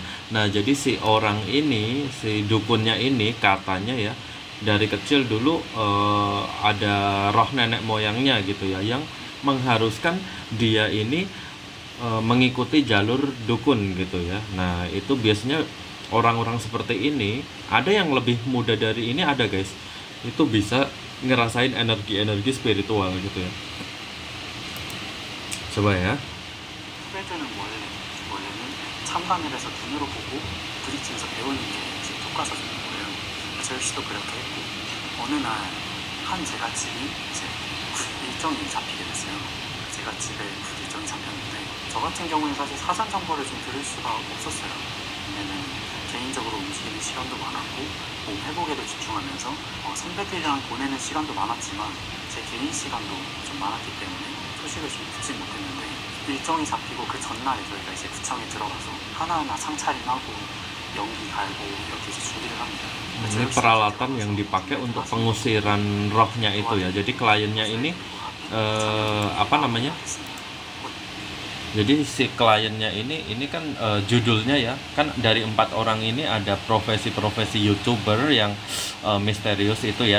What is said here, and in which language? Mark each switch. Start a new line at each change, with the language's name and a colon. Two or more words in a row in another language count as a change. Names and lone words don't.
Indonesian: Nah jadi si orang ini, si dukunnya ini katanya ya, dari kecil dulu ada roh nenek moyangnya gitu ya, yang mengharuskan dia ini mengikuti jalur dukun gitu ya. Nah itu biasanya orang-orang seperti ini, ada yang lebih muda dari ini ada guys, itu bisa ngerasain energi-energi spiritual gitu ya. coba ya.
Korean: 후배들은 원래는 참관을 해서 눈으로 보고 부딪히면서 배우는 게 이제 교과서적인 거예요. 재율 씨도 그렇게 했고, 어느 날 한 제가 집이 이제 일정이 잡히게 됐어요. 제가 집에 일정이 잡혔는데, 저 같은 경우는 사실 사전 정보를 좀 들을 수가 없었어요. 왜냐면 개인적으로 움직이는 시간도 많았고 몸 회복에도 집중하면서 선배들이랑 보내는 시간도 많았지만 제 개인 시간도 좀 많았기 때문에 소식을 좀 듣지 못했는데, 일정이 잡히고 그 전날에 저희가 이제 구청에 들어가서 하나하나 상차림하고 연기 갈고 이렇게 이제 준비를 합니다.
Indonesian: Ini peralatan yang dipakai untuk pengusiran rohnya itu ya. Jadi kliennya ini apa namanya? Jadi si kliennya ini kan judulnya ya, kan dari 4 orang ini ada profesi-profesi YouTuber yang misterius itu ya.